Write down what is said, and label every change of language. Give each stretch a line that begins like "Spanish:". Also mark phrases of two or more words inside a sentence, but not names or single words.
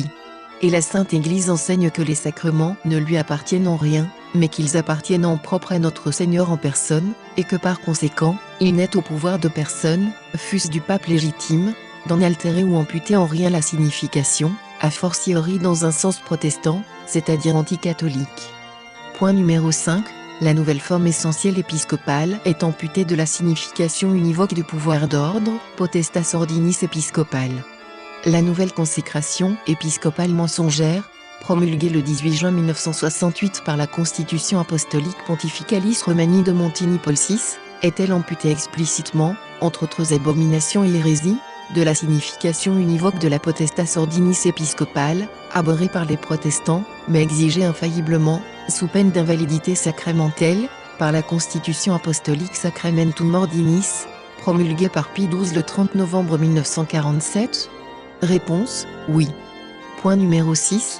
French: Et la Sainte Église enseigne que les sacrements ne lui appartiennent en rien, mais qu'ils appartiennent en propre à notre Seigneur en personne, et que par conséquent, il n'est au pouvoir de personne, fût-ce du pape légitime, d'en altérer ou amputer en rien la signification, a fortiori dans un sens protestant, c'est-à-dire anticatholique. Point numéro 5. La nouvelle forme essentielle épiscopale est amputée de la signification univoque du pouvoir d'ordre,
Latin: potestas ordinis episcopal.
French: La nouvelle consécration épiscopale mensongère, promulguée le 18 juin 1968 par la Constitution apostolique Pontificalis Romani de Montini Paul VI, est-elle amputée explicitement, entre autres abominations et hérésies, de la signification univoque de la
Latin: potestas ordinis
French: episcopale, abhorrée par les protestants, mais exigée infailliblement, sous peine d'invalidité sacramentelle, par la Constitution apostolique Sacramentum Ordinis, promulguée par Pie XII le 30 novembre 1947? Réponse, oui. Point numéro 6.